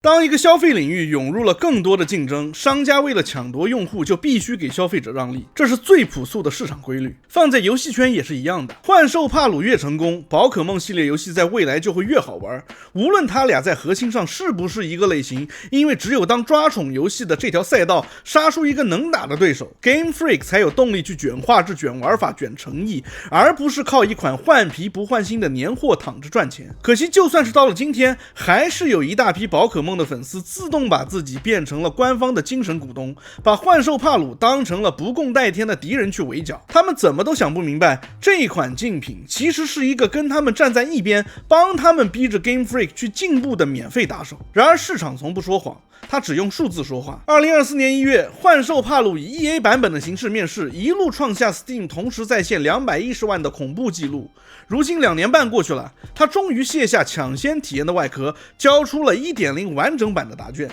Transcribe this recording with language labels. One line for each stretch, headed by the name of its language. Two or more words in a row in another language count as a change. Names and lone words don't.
Chinese: 當一個消費領域湧入了更多的競爭，商家為了搶奪用戶就必須給消費者讓利，這是最樸素的市場規律。放在遊戲圈也是一樣的，幻獸帕魯越成功，寶可夢系列遊戲在未來就會越好玩。無論他倆在核心上是不是一個類型，因為只有當抓寵遊戲的這條賽道殺出一個能打的對手， Game Freak 才有動力去卷畫質、卷玩法、卷誠意，而不是靠一款換皮不換新的年貨躺着賺錢。可惜就算是到了今天，還是有一大批寶可夢的粉絲自動把自己變成了官方的精神股東，把幻獸帕魯當成了不共戴天的敵人去圍剿。他們怎麼都想不明白，這款竞品其實是一個跟他们站在一邊，幫他們逼着 Game Freak 去進步的免費打手。然而市場從不說謊，他只用數字說話。2024年1月，幻獸帕魯以 EA 版本的形式面世，一路創下 Steam 同時在線210萬的恐怖紀錄。如今2年半過去了，他終於卸下搶先體驗的外殼，交出了 1.0 完整版的答卷。